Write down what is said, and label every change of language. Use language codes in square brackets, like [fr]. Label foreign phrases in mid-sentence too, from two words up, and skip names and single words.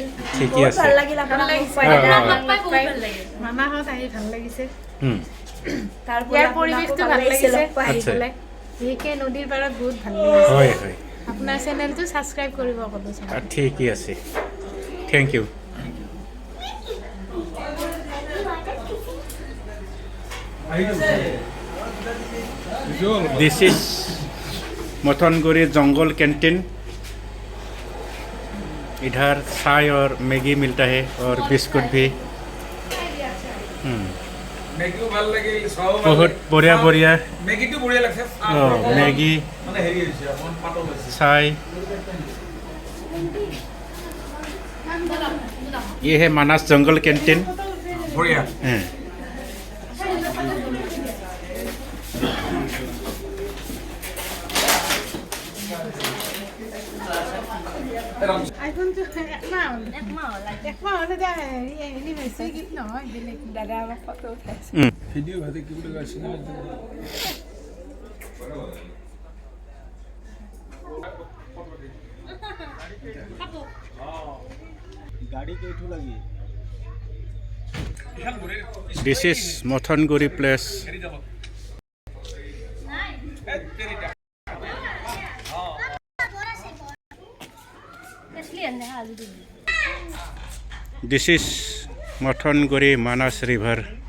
[as] ঠিকে আছে ভাল লাগিল আপোনাক মামাহঁত আহি ভাল লাগিছে তাৰ ইয়াৰ পৰিৱেশটো ভাল লাগিছে বিশেষকৈ নদীৰ পাৰত বহুত ভাল লাগিছে হয় হয় আপোনাৰ চেনেলটো ছাবস্ক্ৰাইব কৰিব ক'লো ঠিকে আছে [en] thank you this is Mathanguri jungle canteen [hi] इधर चाय और मैगी मिलता है और बिस्कुट भी बहुत बढ़िया मैगी चाय ये है मानस जंगल कैंटीन [as] আইফোনটো একমাহ হ'লে [en] anniversary gift [as] নহয় বেলেগ দাদা আমাক ফটো উঠাইছে ভিডিঅ' ভাজি কি বুলি কৈছে [hi] गाड़ी केठू लगी [en] this is Mathanguri place this is Mathanguri Manas river